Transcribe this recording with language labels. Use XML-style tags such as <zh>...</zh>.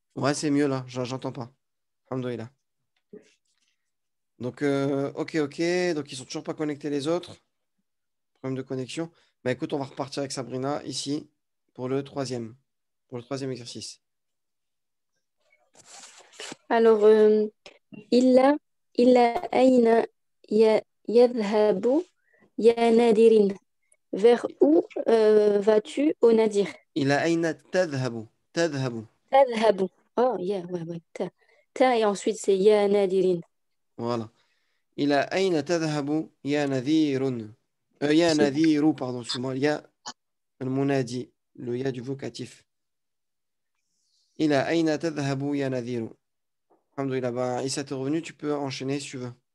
<fr>Ouais, c'est mieux là, j'entends pas. Alhamdoulilah. Donc, ok, ok. Donc, ils sont toujours pas connectés les autres. Problème de connexion. Bah écoute, on va repartir avec Sabrina ici pour le troisième. Pour le troisième exercice.</fr> <ar>Alors, إلا إلا أين يذهب يا نادر.</ar> <fr>Vers où vas-tu, au Nadir?</fr> <ar>إلى أين تذهب؟ تذهب.</ar> <fr>تذهب. Oh, yeah, ouais, ouais. Ta et ensuite c'est</fr> <ar>يا نادر.</ar> <fr>Voilà.</fr> <ar>إلى أين تذهب يا نذير؟ يا نذير,</ar> <fr>pardon, excuse-moi. Il y a le monadi, le ya du vocatif.</fr> <ar>إلى أين تذهب يا نذير؟ Alhamdoulilah.</ar> <fr>Ben, Issa, t'es revenu, tu peux enchaîner si tu veux.</fr>